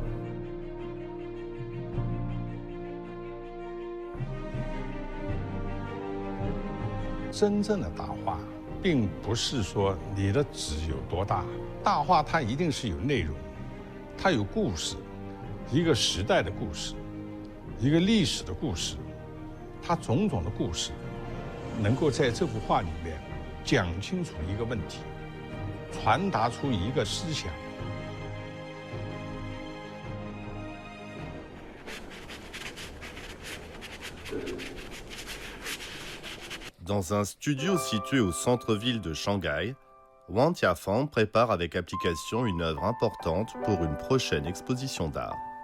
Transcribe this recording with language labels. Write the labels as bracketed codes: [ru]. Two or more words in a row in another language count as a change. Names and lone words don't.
[zh] 真正的大话，并不是说你的纸有多大，大话它一定是有内容，它有故事，一个时代的故事，一个历史的故事，它种种的故事，能够在这幅画里面讲清楚一个问题，传达出一个思想。 [fr] Dans un studio situé au centre-ville de Shanghai, Wang Tiafang prépare avec application une œuvre importante pour une prochaine exposition d'art.